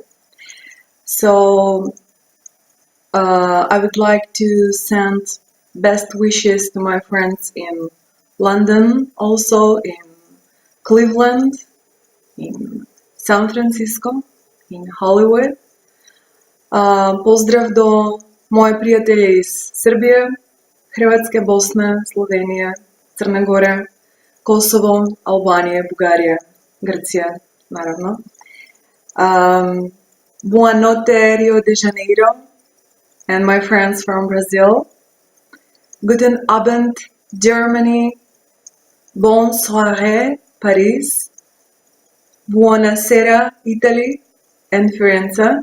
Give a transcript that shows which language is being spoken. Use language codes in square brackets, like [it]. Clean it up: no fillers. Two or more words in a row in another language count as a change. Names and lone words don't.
[en] So I would like to send best wishes to my friends in London, also in Cleveland, in San Francisco, in Hollywood. [mk] Поздрав до мои пријатели из Србија, Хрватска, Босна, Словенија, Црна Гора, Косово, Албанија, Бугарија, Грција, наравно. [pt] Boa notte, [en] Rio de Janeiro, and my friends from Brazil. [de] Guten Abend, [en] Germany. [fr] Bonne soirée, [en] Paris. Buonasera, Italy and Firenze.